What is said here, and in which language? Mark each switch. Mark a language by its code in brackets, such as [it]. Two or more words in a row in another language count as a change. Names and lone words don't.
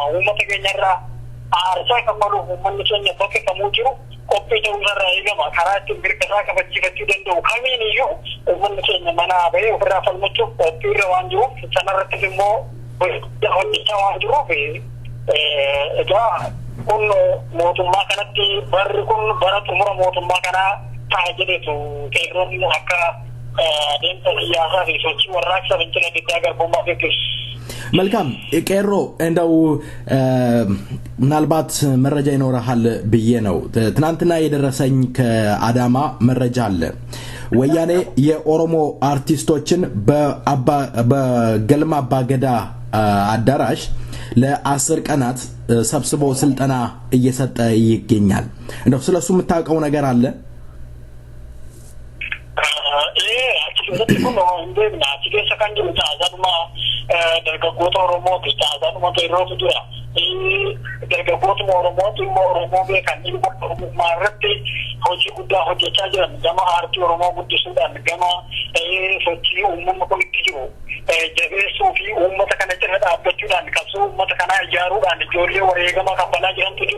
[om] uummata keenyarraa aarsaa kaffaluuf uummanni keenya bakka kamuu jiru qophii ta'uusarraa eegama karaa ittiin mirga isaa kabachiifachuu danda'u kamiin iyyuu uummanni keenya manaa bahee ofirraa falmachuuf qophiirra waan jiruuf sanarrattis immoo hojjechaa waan jiruuf egaa kun mootummaa kanatti barri kun bara xumura mootummaa kanaa ta'a jedhetu qeerroonni akka adeemsa siyaasaa fi sochii warraaqsa fincila diddaa garbummaa gaggeessu. [am] መልካም ቄሮ እንደው ምናልባት መረጃ ይኖርሃል ብዬ ነው ትናንትና የደረሰኝ ከአዳማ መረጃ አለ ወያኔ የኦሮሞ አርቲስቶችን በገልማ አባገዳ አዳራሽ ለ10 ቀናት ሰብስቦ ስልጠና እየሰጠ ይገኛል እንደው ስለሱ የምታውቀው ነገር አለ [om] dargaggoota Oromoo fi taasisanuma qeerrootu jira. Dargaggootuma Oromoo beekan dhimma Oromummaa irratti hojii guddaa hojjechaa jiran gama aartii Oromoo guddisuudhaan gama sochii uummanni kun itti jiru jabeessuu fi uummata kana cina dhaabbachuudhaan qabsoo uummata kanaa ijaaruudhaan ijoollee wareegama kaffalaa jirantu jiru.